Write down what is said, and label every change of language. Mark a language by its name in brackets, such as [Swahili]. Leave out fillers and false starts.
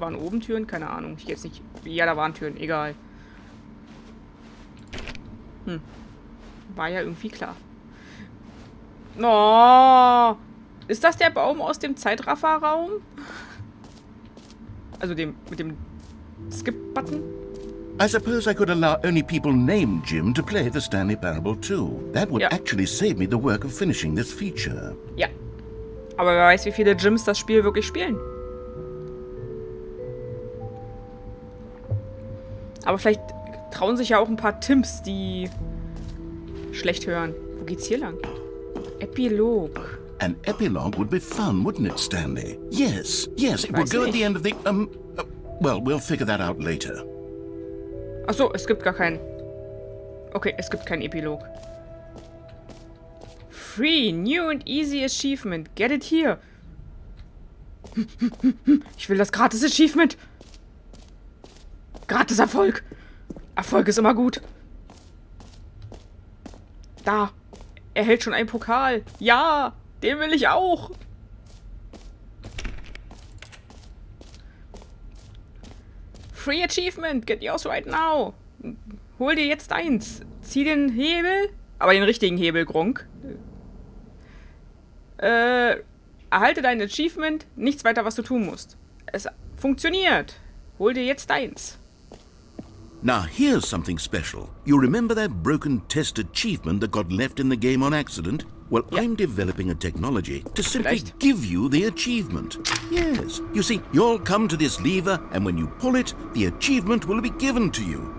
[German] Waren oben Türen? Keine Ahnung. Ich gehe jetzt nicht. Ja, da waren Türen. Egal. War ja irgendwie klar. Oh, ist das der Baum aus dem Zeitrafferraum? Also mit dem Skip-Button? [English] I suppose I could allow only people named Jim to play the Stanley Parable too. That would actually save me the work of finishing this feature. [German] Ja. Aber wer weiß, wie viele Jims das Spiel wirklich spielen. Aber vielleicht trauen sich ja auch ein paar Tims, die schlecht hören. Wo geht's hier lang? Epilog. [English] An epilogue would be fun, wouldn't it, Stanley? Yes, it would go at the end of the... well, we'll figure that out later. [German] Achso, es gibt gar keinen. Okay, es gibt keinen Epilog. [English] Free, new and easy achievement. Get it here. [German] Ich will das gratis Achievement. Gratis Erfolg. Erfolg ist immer gut. Da. Er hält schon einen Pokal. Ja, den will ich auch. [English] Free Achievement. Get yours right now. [German] Hol dir jetzt eins. Zieh den Hebel. Aber den richtigen Hebel, Gronk. Erhalte dein Achievement. Nichts weiter, was du tun musst. Es funktioniert. Hol dir jetzt eins. [English] Now here's something special. You remember that broken test achievement that got left in the game on accident? Well, I'm developing a technology to simply give you the achievement. Yes. You see, you'll come to this lever, and when you pull it, the achievement will be given to you.